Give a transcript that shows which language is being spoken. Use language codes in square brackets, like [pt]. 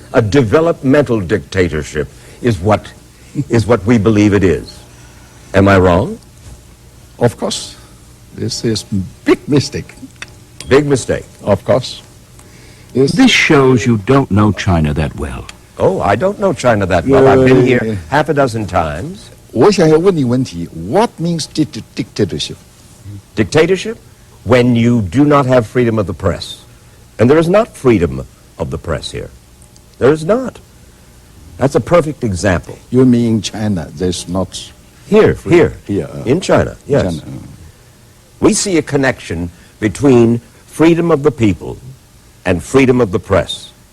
[en] A developmental dictatorship is what we believe it is. Am I wrong? Of course. This is big mistake. Big mistake. Of course. Yes. This shows you don't know China that well. Oh, I don't know China that well. I've been here half a dozen times. [zh] 我想要问你问题 [en] What means dictatorship? Dictatorship? When you do not have freedom of the press. And there is not freedom of the press here. There is not. That's a perfect example. You mean China? There's not Here. In China, yes. China. We see a connection between freedom of the people and freedom of the press.